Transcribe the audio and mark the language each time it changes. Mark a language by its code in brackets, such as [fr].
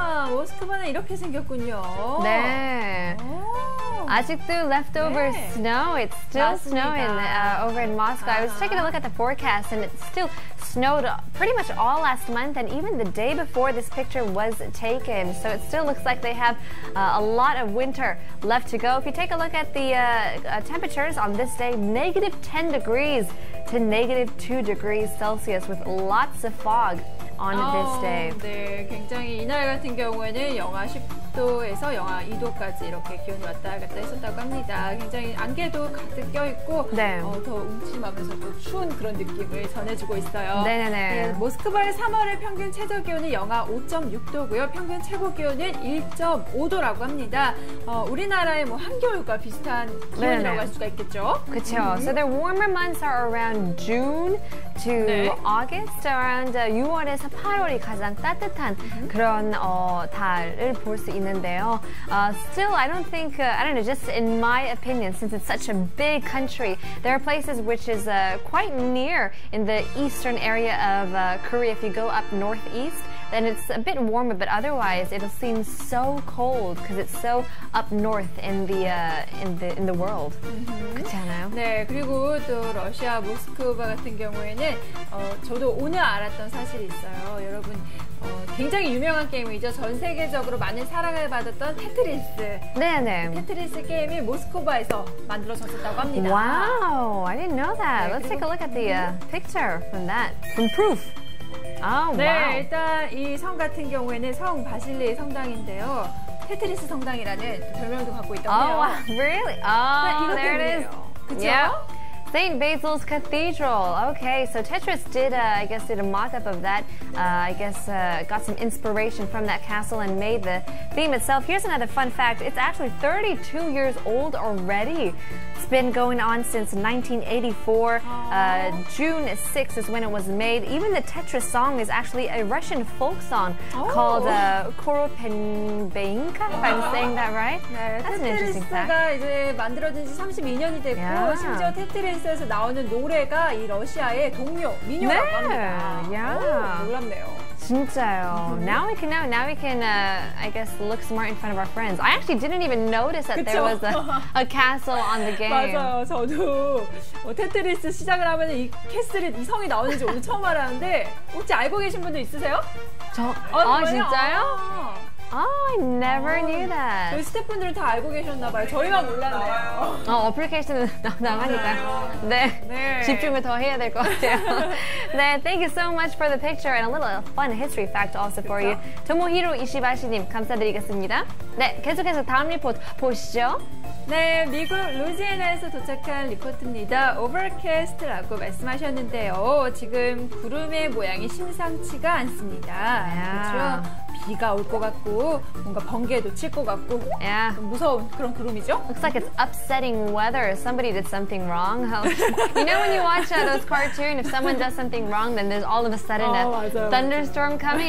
[ko] 모스크바는 이렇게 생겼군요. 네. 아직도 [en] leftover snow. It's still snowing over in Moscow. I was taking a look at the forecast and it still snowed pretty much all last month and even the day before this picture was taken. So it still looks like they have a lot of winter left to go. If you take a look at the temperatures on this day, -10 degrees to -2 degrees Celsius with lots of fog on this day. [ko] 네, 굉장히 이날 같은 경우에는 영하 10도에서 영하 2도까지 이렇게 기온이 왔다 갔다 했었다고 합니다. 굉장히 안개도 가득 껴있고 네. 더 웅침하면서 또 추운 그런 느낌을 전해주고 있어요. 네네네. 네, 모스크바의 3월의 평균 최저 기온이 영하 5.6도고요. 평균 최고 기온은 1.5도라고 합니다. 우리나라의 뭐 한겨울과 비슷한 기온이라고 할 수가 있겠죠. 그렇죠. [en] So the warmer months are around June to August. Around [ko] 6월에서 8월이 가장 따뜻한 그런 달을 볼 수 있는데요. [en] Still, I don't think, I don't know, just in my opinion, since it's such a big country, there are places which is quite near in the eastern area of Korea. If you go up northeast, then it's a bit warmer, but otherwise it'll seem so cold because it's so up north in the world. [ko] 그렇지 않아요? 네, 그리고 또 러시아 모스크바 같은 경우에는 저도 오늘 알았던 사실이 있어요. 여러분, 굉장히 유명한 게임이죠. 전 세계적으로 많은 사랑을 받았던 테트리스. 네네. 테트리스 게임이 모스크바에서 만들어졌었다고 합니다. [en] Wow, I didn't know that. Let's take a look at the picture from that, from proof. Oh, [ko] 네, wow. 일단 이 성 같은 경우에는 성 바실리 성당인데요. 테트리스 성당이라는 별명도 갖고 있다고 해요. [en] Oh, wow. Really? Oh, [ko] 이것 [en] there it is. [ko] 때문이에요. 그쵸? [en] Yeah. St. Basil's Cathedral. Okay, so Tetris did, I guess, did a mock-up of that. I guess got some inspiration from that castle and made the theme itself. Here's another fun fact. It's actually 32 years old already. It's been going on since 1984. June 6th is when it was made. Even the Tetris song is actually a Russian folk song called Koropenbeinka, if I'm saying that right. [ko] 네, [en] That's an interesting fact. [ko] 테트리스가 이제 만들어진 지 32년이 됐고 [en] Yeah. [ko] 심지어 테트리스에서 나오는 노래가 이 러시아의 동요, 민요라고 네. 합니다. [en] Yeah. [ko] 놀랍네요. 진짜요. [en] Now we can I guess look smart in front of our friends. I actually didn't even notice that there was a castle on the game. [ko] 맞아요. 저도 테트리스 시작을 하면 이 캐슬이 이 성이 나오는지 오늘 처음 알았는데 혹시 알고 계신 분들 있으세요? 진짜요? [en] I never knew that. [ko] 저희 스태프분들은 다 알고 계셨나봐요. 저희만 몰랐네요. 어플리케이션은 나가니까. 네. 집중을 더 해야 될 것 같아요. [en] 네, thank you so much for the picture and a little fun history fact also for you. [ko] 토모히로 이시바시님 감사드리겠습니다. 네, 계속해서 다음 리포트 보시죠. 네, 미국 루지애나에서 도착한 리포트입니다. Overcast라고 말씀하셨는데요. 지금 구름의 모양이 심상치가 않습니다. 그렇죠? 비가 올 것 같고 뭔가 번개도 칠 것 같고 무서운 그런 구름이죠? [en] Looks like it's upsetting weather. Somebody did something wrong. You know when you watch those cartoons, if someone does something wrong, then there's all of a sudden a thunderstorm coming.